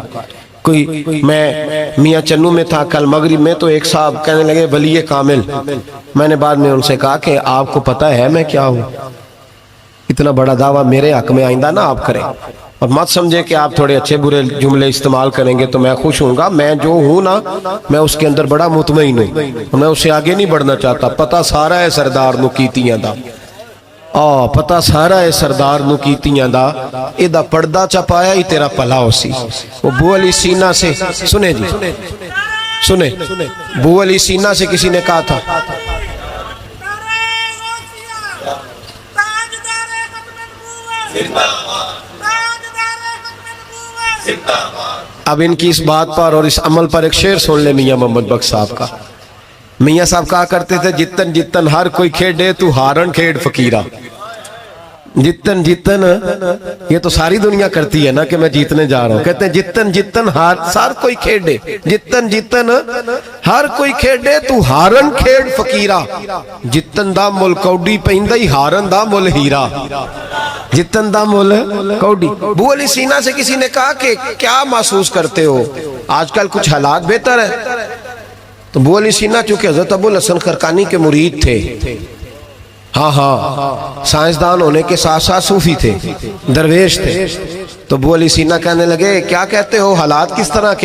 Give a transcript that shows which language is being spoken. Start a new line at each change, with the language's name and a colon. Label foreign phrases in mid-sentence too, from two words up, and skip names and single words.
Urdu: کوئی میں میاں چنو میں تھا کل مغرب میں، تو ایک صاحب کہنے لگے ولی کامل، میں نے بعد میں ان سے کہا کہ آپ کو پتہ ہے میں کیا ہوں؟ اتنا بڑا دعویٰ میرے حق میں آئندہ نہ آپ کریں، اور مت سمجھے کہ آپ تھوڑے اچھے برے جملے استعمال کریں گے تو میں خوش ہوں گا۔ میں جو ہوں نا میں اس کے اندر بڑا مطمئن ہوں، میں اس سے آگے نہیں بڑھنا چاہتا۔
Punjabi: پتہ سارا ہے سردار نو کیتیاں دا، پتہ سارا ہے سردار نو کیتیاں دا، ایدہ پردہ چپایا ہی تیرا پلا ہو سی۔
Urdu: وہ بو علی سینہ سے سنے جی سنے، بو علی سینہ سے کسی نے کہا تھا اب ان کی اس بات پر اور اس عمل پر ایک شعر سن لے میاں محمد بخش صاحب کا۔ میاں صاحب کہا کرتے تھے
Punjabi: جتن جتن ہر کوئی کھیڑے تو ہارن کھیڑ فقیرہ۔ جتن جتن
Urdu: یہ تو ساری دنیا کرتی ہے نا کہ میں جیتنے جا رہا ہوں، کہتے ہیں
Punjabi: جتن جتن ہر کوئی کھیڑے، جتن جتن ہر کوئی کھیڑے تو ہارن کھیڑ فقیرہ۔ جتن دا مل کوڈی پہندہ ہی ہارن دا مل ہیرا، جتن دا مل کوڈی۔
Urdu: بو علی سینہ سے کسی نے کہا کہ کیا محسوس کرتے ہو آج کل کچھ حالات بہتر ہے؟ تو بو علی سینہ چونکہ حضرت ابو الحسن خرقانی کے مرید تھے، ہاں سائنسدان ہونے کے ساتھ ساتھ صوفی تھے، درویش تھے، تو بو علی سینہ کہنے لگے کیا کہتے ہو، حالات کس طرح کے؟